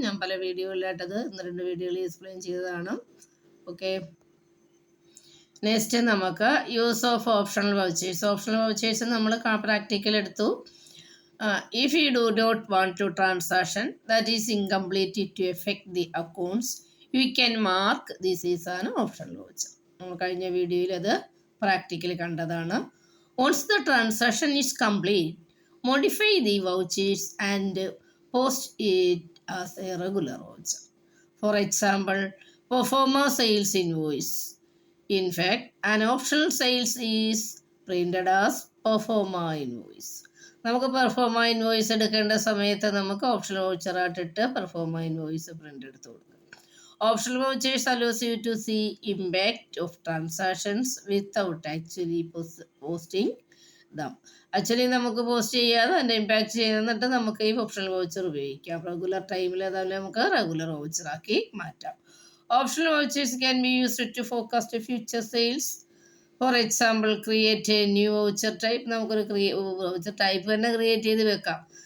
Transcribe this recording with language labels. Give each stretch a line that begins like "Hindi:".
Malayalam: ഞാൻ പല വീഡിയോയിലായിട്ടത് 1-2 വീഡിയോയിൽ എക്സ്പ്ലെയിൻ ചെയ്തതാണ്. ഓക്കെ, നെക്സ്റ്റ് നമുക്ക് യൂസ് ഓഫ് ഓപ്ഷണൽ വൗച്ചേഴ്സ് നമ്മൾ പ്രാക്ടിക്കൽ എടുത്തു.
English: If you do not want to transaction that is incomplete to effect the accounts you can mark this is an optional voucher.
Malayalam: നമ്മൾ കഴിഞ്ഞ വീഡിയോയിൽ അത് പ്രാക്ടിക്കൽ കണ്ടതാണ്.
English: Once the transaction is complete, modify the vouchers and post it as a regular voucher. For example, performer sales invoice. In fact, an optional sales is printed as performer invoice.
Malayalam: നമുക്ക് proforma invoice എടുക്കേണ്ട സമയത്ത് നമുക്ക് optional വൗച്ചറായിട്ടിട്ട് proforma invoice print എടുത്ത് കൊടുക്കും.
English: Optional vouchers allows you to see impact of transactions without actually posting them.
Malayalam: Actually നമുക്ക് post ചെയ്യാതെ അതിൻ്റെ impact ചെയ്യുന്നിട്ട് നമുക്ക് ഈ ഓപ്ഷണൽ വൗച്ചർ ഉപയോഗിക്കാം. റെഗുലർ ടൈമിൽ അതല്ലേ നമുക്ക് റെഗുലർ വൗച്ചറാക്കി മാറ്റാം.
English: Optional vouchers can be used to forecast future sales. For example create a new voucher type.
Malayalam: നമുക്കൊരു വൗച്ചർ ടൈപ്പ് തന്നെ ക്രിയേറ്റ് ചെയ്ത് വെക്കാം.